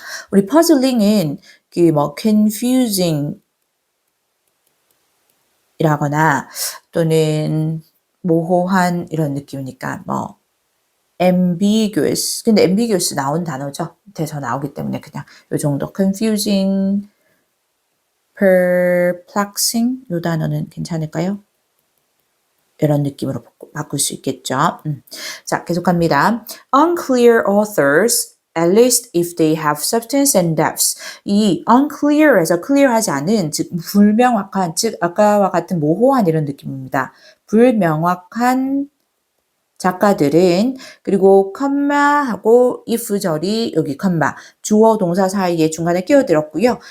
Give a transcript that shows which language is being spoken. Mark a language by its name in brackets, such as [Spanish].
[Korean] 우리 퍼즐링은 confusing 이라거나 또는 모호한 이런 느낌이니까 ambiguous. 근데 ambiguous 나온 단어죠. 돼서 나오기 때문에 그냥 요 정도 confusing, perplexing 요 단어는 괜찮을까요? 이런 느낌으로 바꿀 수 있겠죠. 자, 계속합니다. [English] Unclear authors at least if they have substance and depth. [Korean] 이 unclear에서 clear하지 않은, 즉 불명확한, 즉 아까와 같은 모호한 이런 느낌입니다. 불명확한 작가들은 그리고 컴마하고 if절이 여기 컴마 주어 동사 사이에 중간에 끼어들었고요.